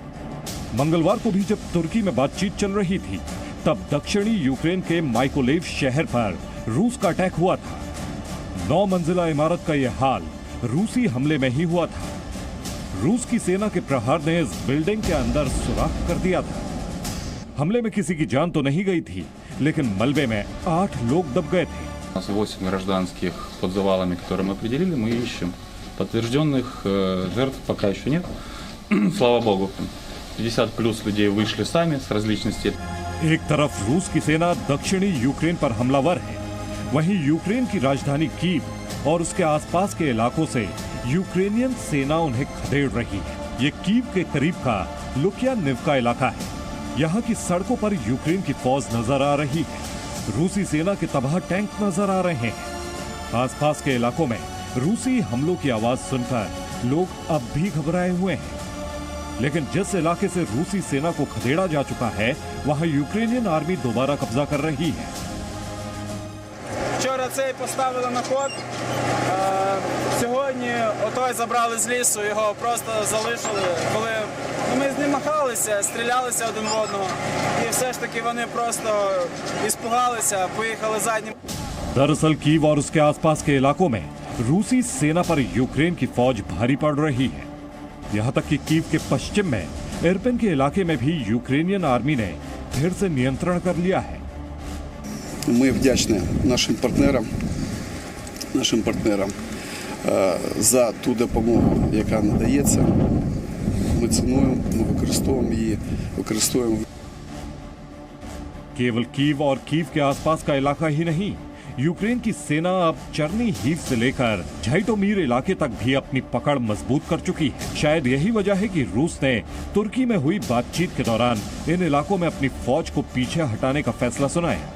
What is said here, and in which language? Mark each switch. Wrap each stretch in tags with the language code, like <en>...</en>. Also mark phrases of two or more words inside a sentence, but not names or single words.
<hi>मंगलवार को भी जब तुर्की में बातचीत चल रही थी तब दक्षिणी यूक्रेन के माइकोलेव शहर पर रूस का अटैक हुआ था। 9 मंजिला इमारत का यह हाल रूसी हमले में ही हुआ था। रूस की सेना के प्रहार ने इस बिल्डिंग के अंदर सुराख कर दिया था। हमले में किसी की जान तो नहीं गई थी, लेकिन मलबे में 8 लोग दब गए थे।</hi> <ru>У нас 8 гражданских под завалами, которые мы определили, мы ищем. Подтвержденных жертв пока еще нет. Слава богу. 50 плюс людей вышли сами с различных степеней.</ru> <hi>एक तरफ रूस की सेना दक्षिणी यूक्रेन पर हमलावर है, वहीं यूक्रेन की राजधानी कीव और उसके आसपास के इलाकों से यूक्रेनियन सेना उन्हें खदेड़ रही है। ये कीव के करीब का लुकियानिव्का इलाका है। यहाँ की सड़कों पर यूक्रेन की फौज नजर आ रही है। रूसी सेना के तबाह टैंक नजर आ रहे हैं। आसपास के इलाकों में रूसी हमलों की आवाज सुनकर लोग अब भी घबराए हुए हैं। लेकिन जिस इलाके से रूसी सेना को खदेड़ा जा चुका है, वहां यूक्रेनियन आर्मी दोबारा कब्जा कर रही है।</hi> <uk>Вчора цей поставили на ход. Сьогодні отой забрали з лісу, його просто залишили. Коли ми з ним махалися, стрілялися один в одного. І все ж таки вони просто іспугалися, поїхали заднім.</uk> <hi>दरअसल कीव और उसके आसपास के इलाकों में रूसी सेना पर यूक्रेन की फौज भारी पड़ रही है। यहाँ तक कि कीव के पश्चिम में इरपिन के इलाके में भी यूक्रेनियन आर्मी ने फिर से नियंत्रण कर लिया है।</hi> <uk>Ми вдячні нашим партнерам за ту допомогу, яка надається. Ми цінуємо, ми використовуємо її, використовуємо.</uk> <hi>केवल कीव और कीव के आसपास का इलाका ही नहीं, यूक्रेन की सेना अब चरनी हीव से लेकर झाइटोमीर इलाके तक भी अपनी पकड़ मजबूत कर चुकी है। शायद यही वजह है कि रूस ने तुर्की में हुई बातचीत के दौरान इन इलाकों में अपनी फौज को पीछे हटाने का फैसला सुनाया।</hi>